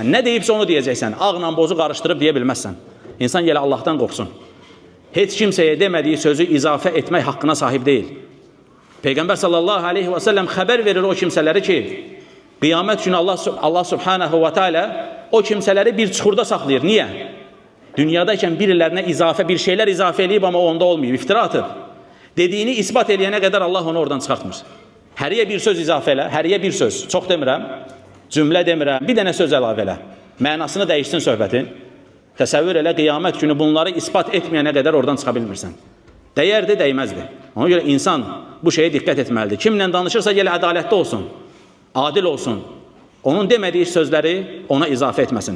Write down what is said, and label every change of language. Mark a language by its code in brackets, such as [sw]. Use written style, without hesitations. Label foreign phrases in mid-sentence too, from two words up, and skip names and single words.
[az] Nə deyibsə onu deyəcəksən. Ağla bozu qarışdırıb deyə bilməzsən. İnsan gələ Allahdan qorxsun. Heç kimsəyə demədiyi sözü izafə etmək haqqına sahib deyil. Peyğəmbər [ar] صلى الله عليه وسلم [az] xəbər verir o kimsələri ki, qiyamət günü Allah [ar] سبحانه وتعالى [az] o kimsələri bir çuxurda saxlayır. Niyə? [tr] Dünyadayken birilerine bir şeyler izafe edip ama onda olmuyor. İftira atıp dediğini ispat edene kadar Allah onu oradan çıkartmış. [az] Heriye bir söz izafe elə, heriye bir söz. Çok demirəm, cümle demirəm, bir dənə söz əlavə elə. Mənasını dəyişsin söhbətin. Təsəvvür elə, qiyamət günü bunları ispat etməyənə qədər oradan çıxa bilmirsən. Dəyərdi, dəyməzdi. Ona görə insan bu şeye diqqət etməlidir. Kimlə danışırsa gələ ədalətli olsun, adil olsun. Onun demədiyi sözləri ona izafə etməsin.